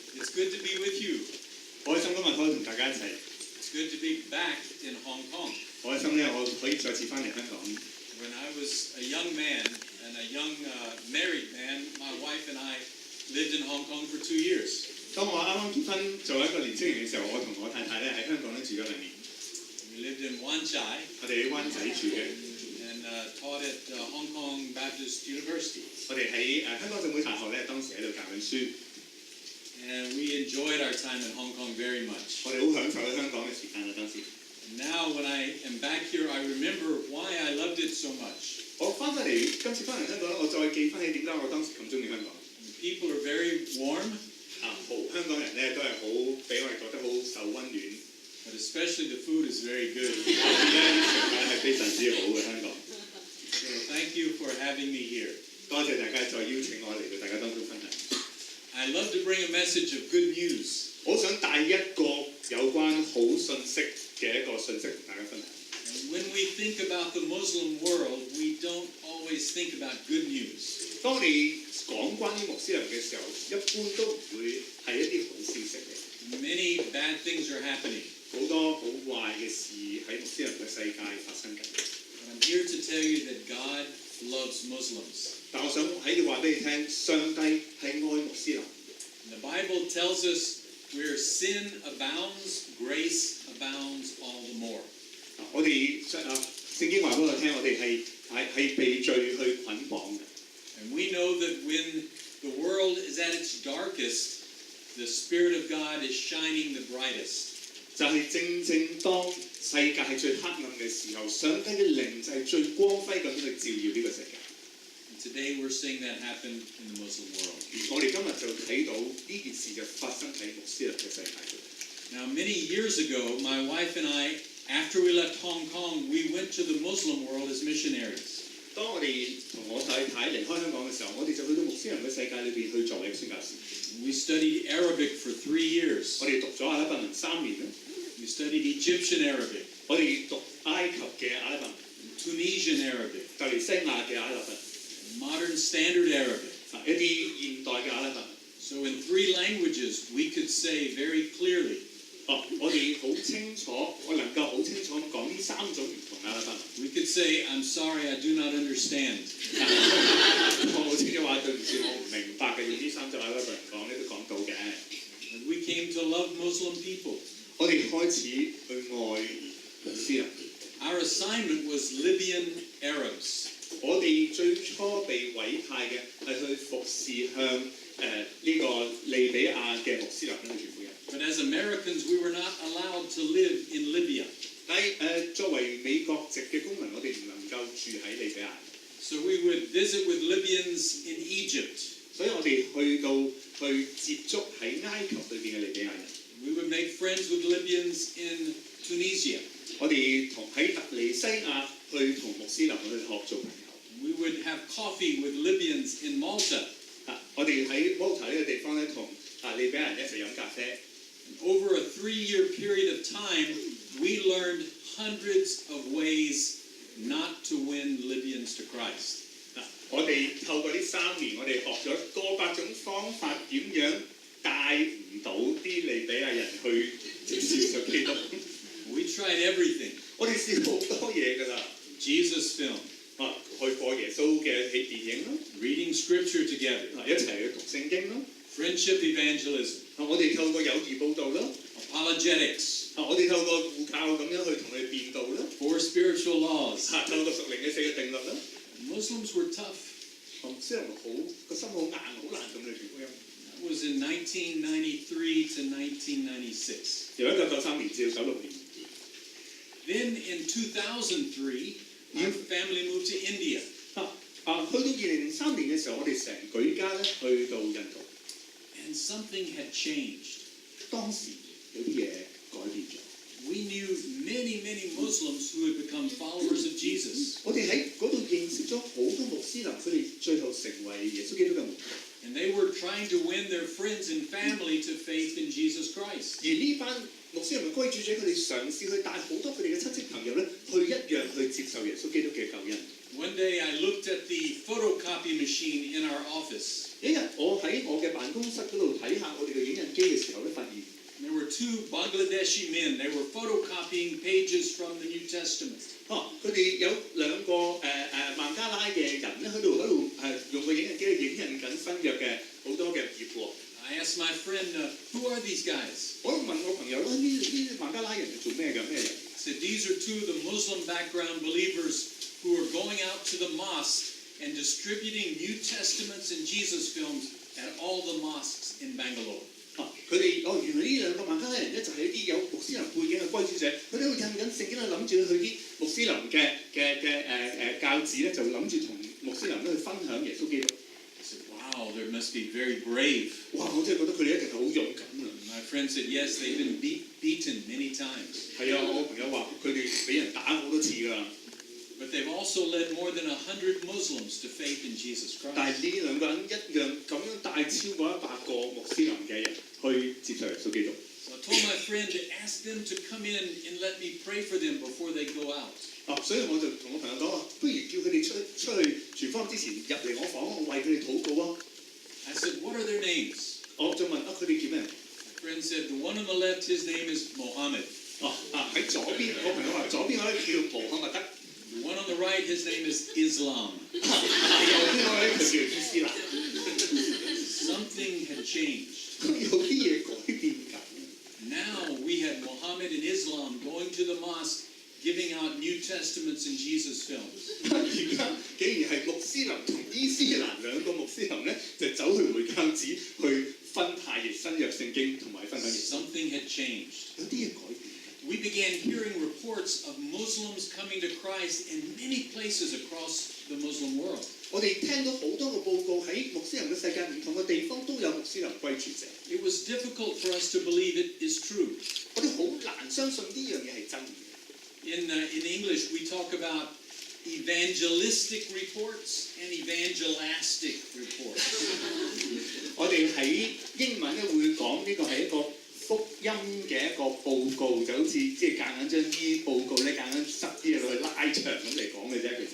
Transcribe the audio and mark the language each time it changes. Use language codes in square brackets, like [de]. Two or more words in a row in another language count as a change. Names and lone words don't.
[en] good to be with you. [yue] 好開心今日可以同大家一齊。 [en] It's good to be back in Hong Kong. [yue] 好開心咧，我可以再次翻嚟香港。 [en] When I was a young man and a young married man, my wife and I lived in Hong Kong for 2 years. [yue] 當我啱啱結婚做一個年青人嘅時候，我同我太太咧喺香港咧住咗2年。 [en] We lived in Wan Chai. [yue] 我哋喺灣仔住嘅。 [en] And taught at Hong Kong Baptist University. [yue] 我哋喺香港浸會大學咧，當時喺度教緊書。 [en] And we enjoyed our time in Hong Kong very much. [yue] 我哋好享受喺香港嘅時間啊，當時。 [en] Now when I am back here, I remember why I loved it so much. [yue] 我翻返嚟，今次翻嚟香港咧，我再記翻起點解我當時咁中意香港。 [en] People are very warm. [yue] 香港人咧都係好俾我哋覺得好受溫暖。 [en] But especially the food is very good. [yue] 食飯係非常之好嘅香港。 [en] So thank you for having me here. [yue] 多謝大家再邀請我嚟到大家當中分享。 [en] I love to bring a message of good news. [yue] 我想帶一個有關好信息嘅一個信息同大家分享。 [en] And when we think about the Muslim world, we don't always think about good news. [yue] 當我哋講關於穆斯林嘅時候，一般都唔會係一啲好消息嘅。 [en] Many bad things are happening. [yue] 好多好壞嘅事喺穆斯林嘅世界發生緊。 [en] But I'm here to tell you that God loves Muslims. [yue] 但我想喺度話俾你聽，上帝係愛穆斯林。 [en] The Bible tells us where sin abounds, grace abounds all the more. [yue] 我哋聖經話俾我聽，我哋係被罪去捆綁嘅。 [en] And we know that when the world is at its darkest, the Spirit of God is shining the brightest. [yue] 就係正當世界係最黑暗嘅時候，上帝嘅靈就係最光輝咁去照耀呢個世界。 [en] And today we're seeing that happen in the Muslim world. [yue] 我哋今日就睇到呢件事就發生喺穆斯林嘅世界度。 [en] Now, many years ago, my wife and I, after we left Hong Kong, we went to the Muslim world as missionaries. [yue] 當我哋同我太太離開香港嘅時候，我哋就去到穆斯林嘅世界裏邊去作為宣教士。 [en] We studied Arabic for 3 years. [yue] 我哋讀咗阿拉伯文3年啦。 [en] We studied Egyptian Arabic. [yue] 我哋讀埃及嘅阿拉伯文、 [en] Tunisian Arabic. [yue] 突尼西亞嘅阿拉伯文、 [en] Modern Standard Arabic. [yue] 一啲現代嘅阿拉伯文。 [en] So in 3 languages, we could say very clearly. [yue] 我哋好清楚，我能夠好清楚咁講呢3種唔同阿拉伯文。 [en] We could say, I'm sorry, I do not understand. [yue] 我好清楚話對唔住，我唔明白嘅，用呢3種阿拉伯文講咧都講到嘅。 [en] We came to love Muslim people. [yue] 我哋開始去愛穆斯林。 [en] Our assignment was Libyan Arabs. [yue] 我哋最初被委派嘅係去服侍向呢個利比亞嘅穆斯林去傳福音。 [en] But as Americans, we were not allowed to live in Libya. [yue] 但係作為美國籍嘅公民，我哋唔能夠住喺利比亞。 [en] So we would visit with Libyans in Egypt. [yue] 所以我哋去接觸喺埃及裏邊嘅利比亞人。 [en] We would make friends with Libyans in Tunisia. [yue] 我哋喺突尼西亞去同穆斯林去學做朋友。 [en] We would have coffee with Libyans in Malta. [yue] 我哋喺 Malta 呢個地方咧，同利比亞人一齊飲咖啡。 [en] Over a 3-year period of time, we learned hundreds of ways not to win Libyans to Christ. [yue] 我哋透過呢3年，我哋學咗過百種方法，點樣帶唔到啲利比亞人去接受基督。 [en] We tried everything. [yue] 我哋試好多嘢㗎啦。 [en] Jesus film. [yue] 去播耶穌嘅電影咯。 [en] Reading scripture together. [yue] 一齊去讀聖經咯。 [en] Friendship evangelism. [yue] 我哋透過友誼報導咯。 [en] Apologetics. [yue] 我哋透過護教咁樣去同佢哋辯道咯。 [en] 4 spiritual laws. [yue] 透過屬靈嘅4個定律咯。 [en] Muslims were tough. [yue] 穆斯林個心好硬，好難咁去傳福音。 [en] That was in 1993 to 1996. [yue] 由1993年至到96年。 [en] Then in 2003, our family moved to India. [yue] 去到2003年嘅時候，我哋成舉家咧去到印度。 [en] And something had changed. [yue] 當時有啲嘢改變咗。 [en] We knew many Muslims who had become followers of Jesus. [yue] 我哋喺嗰度認識咗好多穆斯林，佢哋最後成為耶穌基督嘅門徒。 [en] And they were trying to win their friends and family to faith in Jesus Christ. [yue] 而呢班穆斯林嘅歸主者，佢哋嘗試去帶好多佢哋嘅親戚朋友咧，去一樣去接受耶穌基督嘅救恩。 [en] One day I looked at the photocopy machine in our office. [yue] 有一日我喺我嘅辦公室嗰度睇下我哋嘅影印機嘅時候咧，發現 [en] There were two Bangladeshi men. They were photocopying pages from the New Testament. [yue] 佢哋有兩個孟加拉嘅人咧喺度用個影印機去影印緊新約嘅好多嘅頁喎。 [en] I asked my friend, who are these guys? [yue] 我問我朋友啦，呢孟加拉人係做咩嘅？咩人？ [en] I said, these are two of the Muslim background believers who are going out to the mosque and distributing New Testaments and Jesus films at all the mosques in Bangalore. [yue] 佢哋原來呢兩個孟加拉人咧就係一啲有穆斯林背景嘅歸主者，佢哋喺度印緊聖經咧，諗住去啲穆斯林嘅教子咧，就諗住同穆斯林咧去分享耶穌基督。 [en] I said, wow, they must be very brave. [yue] 哇！我真係覺得佢哋一定係好勇敢啊！ [en] My friend said, yes, they've been beaten many times. [yue] 係啊，我朋友話佢哋俾人打好多次㗎。 [en] But they've also led more than 100 Muslims to faith in Jesus [yue] 但 [en] Christ. [yue] 係呢兩個人一樣咁樣帶超過100個穆斯林嘅人去接受耶穌基督。 [en] So I told my friend to ask them to come in and let me pray for them before they go out. [yue] 所以我就同我朋友講話，不如叫佢哋出去廚房之前入嚟我房，我為佢哋禱告啊！ [en] I said, what are their names? [yue] 我就問佢哋叫咩？ [en] My friend said, the one on the left, his name is Mohammed. [yue] 喺左邊，我朋友話左邊嗰個叫穆罕默德。 [en] The one on the right, his name is Islam. [yue] 右邊嗰個咧就叫伊斯蘭。 [en] Something had changed. [yue] 有啲嘢改變緊。 [en] Now we had Mohammed and Islam going to the mosque, giving out New Testaments and Jesus films. [yue] 而家竟然係穆斯林同伊斯蘭兩個穆斯林咧，就走去回教寺去分派新約聖經同埋分享耶穌。 [en] Something had changed. [yue] 有啲嘢改變。 [en] We began hearing reports of Muslims coming to Christ in many places across the Muslim world. [yue] 我哋聽到好多個報告喺穆斯林嘅世界唔同嘅地方都有穆斯林歸主者。 [en] It was difficult for us to believe it is true. [yue] 我哋好難相信呢樣嘢係真嘅。 [en] In English, we talk about evangelistic reports and evangelastic reports. [yue] 我哋喺英文咧會講呢個係一個福音嘅一個報告，就好似即係夾硬將啲報告咧夾硬塞啲嘢落去拉長咁嚟講嘅啫，其實。